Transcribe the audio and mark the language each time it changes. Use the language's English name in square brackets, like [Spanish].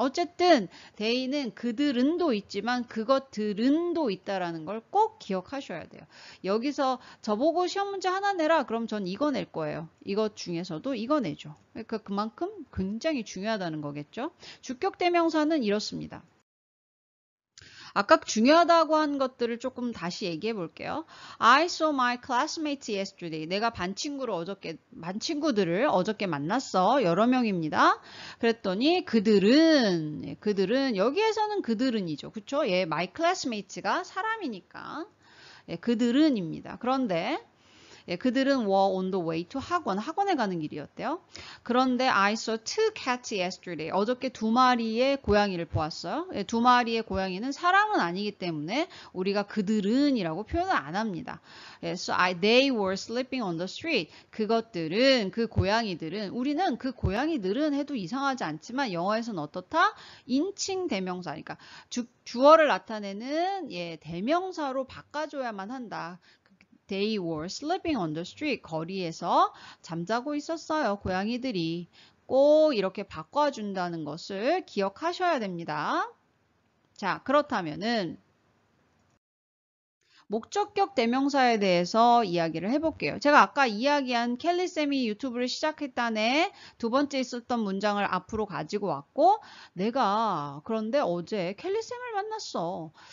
[Korean] 어쨌든 they는 그들은도 있지만 그것들은도 있다라는 걸 꼭 기억하셔야 돼요. 여기서 저보고 시험 문제 하나 내라 그럼 전 이거 낼 거예요. 이것 중에서도 이거 내죠. 그러니까 그만큼 굉장히 중요하다는 거겠죠. 주격 대명사는 이렇습니다. 아까 중요하다고 한 것들을 조금 다시 얘기해 볼게요. [English] I saw my classmates yesterday. [Korean] 내가 반 친구들을 어저께 만났어. 여러 명입니다. 그랬더니 그들은 여기에서는 그들은이죠. 그쵸? [English] my classmates [Korean] 가 사람이니까. 그들은입니다. 그런데 그들은 [English] were on the way to [Korean] 학원에 가는 길이었대요. 그런데 [English] I saw 2 cats yesterday. [Korean] 어저께 2마리의 고양이를 보았어요. 2마리의 고양이는 사람은 아니기 때문에 우리가 그들은 이라고 표현을 안 합니다. [English] So they were sleeping on the street. [Korean] 그 고양이들은 우리는 그 고양이들은 해도 이상하지 않지만 영어에서는 어떻다? 인칭 대명사. 그러니까 주어를 나타내는 대명사로 바꿔줘야만 한다. [English] They were sleeping on the street. [Korean] 거리에서 잠자고 있었어요. 고양이들이. 꼭 이렇게 바꿔준다는 것을 기억하셔야 됩니다. 자, 그렇다면은 목적격 대명사에 대해서 이야기를 해볼게요. 제가 아까 이야기한 켈리쌤이 유튜브를 시작했다네 두 번째 있었던 문장을 앞으로 가지고 왔고, 내가 그런데 어제 켈리쌤을 만났어.